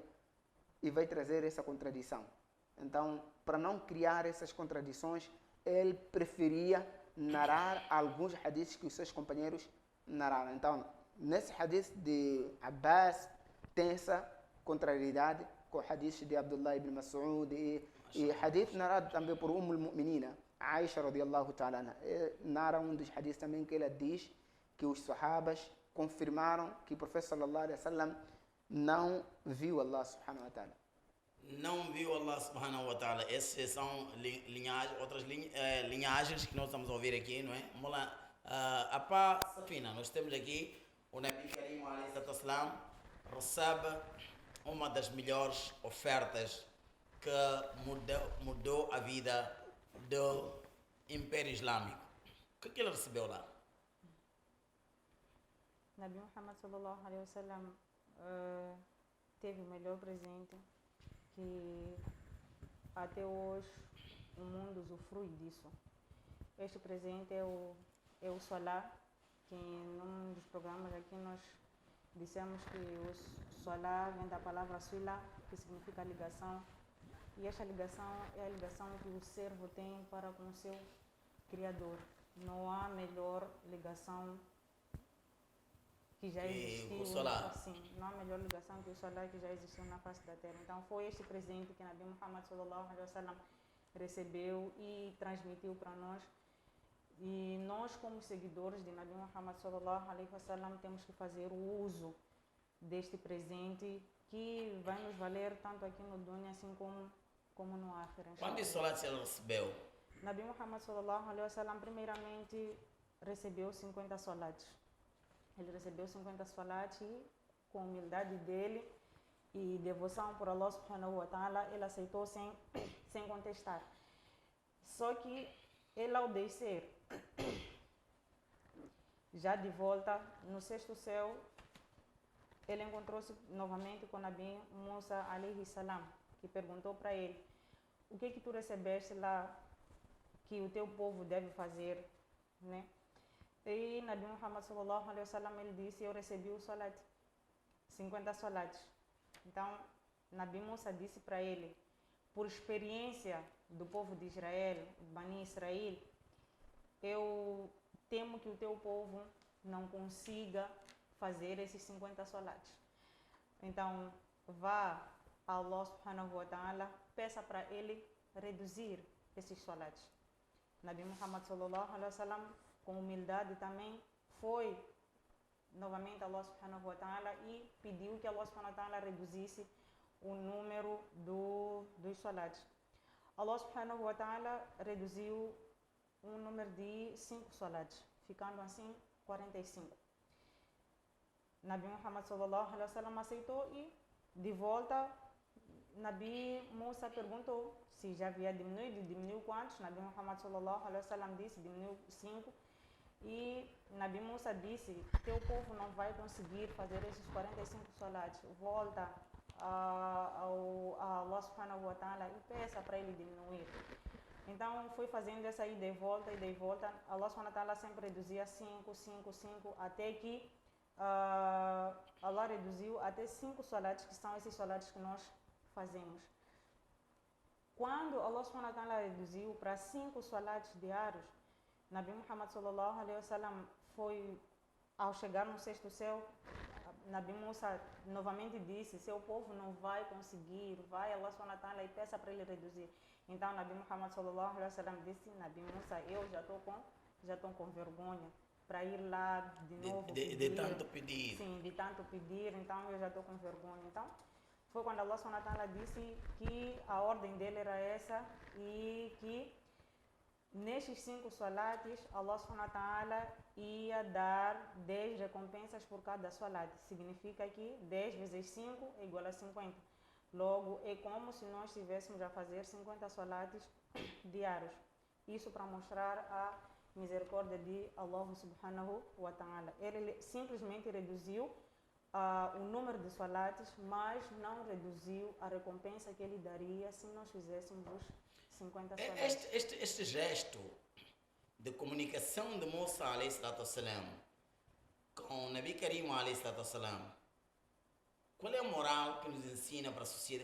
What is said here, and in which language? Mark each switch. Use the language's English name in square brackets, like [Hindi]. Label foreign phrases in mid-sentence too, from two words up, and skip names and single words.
[Portuguese] E vai trazer essa contradição. Então, para não criar essas contradições, ele preferia narrar alguns hadiths que os seus companheiros narraram. Então, nesse hadith de Abbas, tem essa contrariedade com o hadith de Abdullah ibn Mas'ud e hadith narrado também por al-Mu'minina, Aisha [Arabic] رضي الله تعالى عنها. [Portuguese] Narra um dos hadiths também que ela diz que os sahabas confirmaram que o profeta [Arabic] صلى الله عليه وسلم [Portuguese] não viu Allah [Arabic] سبحانه وتعالى. [Portuguese] Não viu Allah [Arabic] سبحانه وتعالى. [Portuguese] Essas são outras linhagens que nós estamos a ouvir aqui, não é? Vamos lá. A pá Safina, nós temos aqui o [Arabic] نبي كريم عليه الصلاة والسلام [Portuguese] recebe uma das melhores ofertas que mudou a vida do Império Islâmico. O que ele recebeu lá? Nabi Muhammad [Arabic] صلى الله عليه وسلم [Portuguese] teve o melhor presente que até hoje o mundo usufrui disso. Este presente é o Salah, que num dos programas aqui nós dissemos que o Salah vem da palavra Sila, que significa ligação. E esta ligação é a ligação que o servo tem para com o seu Criador. Não há melhor ligação que já existiu. Assim, não há melhor ligação que o Salah que já existiu na face da terra. Então foi este presente que Nabi Muhammad [Arabic] صلى الله عليه وسلم [Portuguese] recebeu e transmitiu para nós. E nós, como seguidores de Nabi Muhammad [Arabic] صلى الله عليه وسلم, [Portuguese] temos que fazer o uso deste presente que vai nos valer tanto aqui no dunya assim como no Akhirah. Quantos salats ele recebeu? Nabi Muhammad [Arabic] صلى الله عليه وسلم [Portuguese] primeiramente recebeu 50 salats. Ele recebeu 50 salats e com a humildade dele e devoção por Allah [Arabic] سبحانه وتعالى, [Portuguese] ele aceitou sem contestar. Só que ele ao descer, já de volta no sexto céu, ele encontrou-se novamente com Nabi Musa [Arabic] عليه السلام, [Portuguese] que perguntou para ele: o que tu recebeste lá que o teu povo deve fazer, né? E Nabi Muhammad [Arabic] صلى الله عليه وسلم, [Portuguese] ele disse: eu recebi o salat, 50 salats. Então Nabi Musa disse para ele: por experiência do povo de Israel, Bani Israel, eu temo que o teu povo não consiga fazer esses 50 salats. Então vá a Allah [Arabic] سبحانه وتعالى, [Portuguese] peça para ele reduzir esses salats. Nabi Muhammad [Arabic] صلى الله عليه وسلم, [Portuguese] com humildade também, foi novamente a Allah [Arabic] سبحانه وتعالى [Portuguese] e pediu que Allah [Arabic] سبحانه وتعالى [Portuguese] reduzisse o número dos salats. Allah [Arabic] سبحانه وتعالى [Portuguese] reduziu um número de 5 salats, ficando assim 45. Nabi Muhammad [Arabic] صلى الله عليه وسلم [Portuguese] aceitou e de volta Nabi Musa perguntou se já havia diminuído, diminuiu quantos? Nabi Muhammad [Arabic] صلى الله عليه وسلم [Portuguese] disse diminuiu 5 e Nabi Musa disse teu povo não vai conseguir fazer esses 45 salats, volta a Allah [Arabic] سبحانه وتعالى [Portuguese] e peça para ele diminuir. Então foi fazendo essa ida e de volta, Allah [Arabic] سبحانه وتعالى [Portuguese] sempre reduzia 5, 5, 5 até que Allah reduziu até 5 salats, que são esses salats que nós fazemos. Quando Allah [Arabic] سبحانه وتعالى [Portuguese] reduziu para 5 salats diários, Nabi Muhammad [Arabic] صلى الله عليه وسلم [Portuguese] foi, ao chegar no sexto céu, Nabi Musa novamente disse, seu povo não vai conseguir, vai Allah [Arabic] سبحانه وتعالى [Portuguese] e peça para ele reduzir. Então Nabi Muhammad [Arabic] صلى الله عليه وسلم [Portuguese] disse, Nabi Musa, eu já estou com vergonha para ir lá de novo de tanto pedir. Sim, de tanto pedir, então eu já estou com vergonha. Então foi quando Allah [Arabic] سبحانه وتعالى [Portuguese] disse que a ordem dele era essa e que nestes 5 salates Allah [Arabic] سبحانه وتعالى [Portuguese] ia dar 10 recompensas por cada salat. Significa que 10 vezes 5 é igual a 50. Logo, é como se nós estivéssemos a fazer 50 salates diários. Isso para mostrar a misericórdia de Allah [Arabic] سبحانه وتعالى. [Portuguese] Ele simplesmente reduziu o número de salates, mas não reduziu a recompensa que ele daria se nós fizéssemos os 50 salates. Este gesto de comunicação de Musa [Arabic] عليه الصلاة والسلام [Portuguese] com o [Arabic] نبي كريم عليه الصلاة والسلام, [Portuguese] qual é a moral que nos ensina para a sociedade?